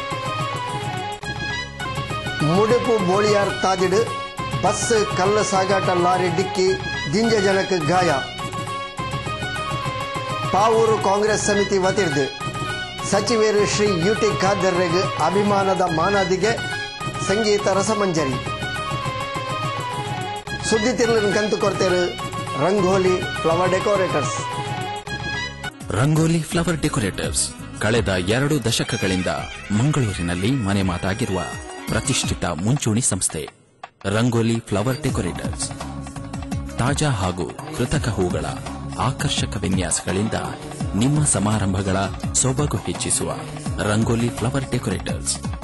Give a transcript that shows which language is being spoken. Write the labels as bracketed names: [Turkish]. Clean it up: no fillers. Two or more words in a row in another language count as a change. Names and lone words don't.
[Tulu] ಮುಡುಪು ಬೋಳಿಯಾರ್ ತಾದಿಡು ಬಸ್ ಕಲ್ಲು ಸಾಗಾಟ ಲಾರಿ ಡಿಕ್ಕಿ ದಿಂಜ ಜನಕ್ಕೆ ಗಾಯ. ಪಾವೂರು ಕಾಂಗ್ರೆಸ್ ಸಮಿತಿ ವತಿರ್ದು ಸಚಿವರು ಶ್ರೀ ಯುಟಿ ಖಾದರ್ರೆಗ್ ಅಭಿಮಾನದ ಮಾನದಿಗೆ ಸಂಗೀತ ರಸಮಂಜರಿ. ಸುದ್ದಿ ತಿರ್ಲಿನ ಕಂತು ಕೊಡ್ತೇರು ರಂಗೋಲಿ ಫ್ಲವರ್ ಡೆಕೋರೇಟರ್ಸ್. [Kannada] ರಂಗೋಲಿ ಫ್ಲವರ್ ಡೆಕೋರೇಟರ್ಸ್ ಕಳೆದ 2 ದಶಕಗಳಿಂದ ಮಂಗಳೂರಿನಲ್ಲಿ ಮನೆ ಮಾತಾಗಿರುವ ಪ್ರತಿಷ್ಠಿತ ಮುಂಚೂಣಿ ಸಂಸ್ಥೆ. ರಂಗೋಲಿ ಫ್ಲವರ್ ಡೆಕೋರೇಟರ್ಸ್ ತಾಜಾ ಹಾಗೂ ಕೃತಕ ಹೂಗಳ ಆಕರ್ಷಕ ವಿನ್ಯಾಸಗಳಿಂದ ನಿಮ್ಮ ಸಮಾರಂಭಗಳ ಸೊಬಗು ಹೆಚ್ಚಿಸುವ ರಂಗೋಲಿ ಫ್ಲವರ್ ಡೆಕೋರೇಟರ್ಸ್.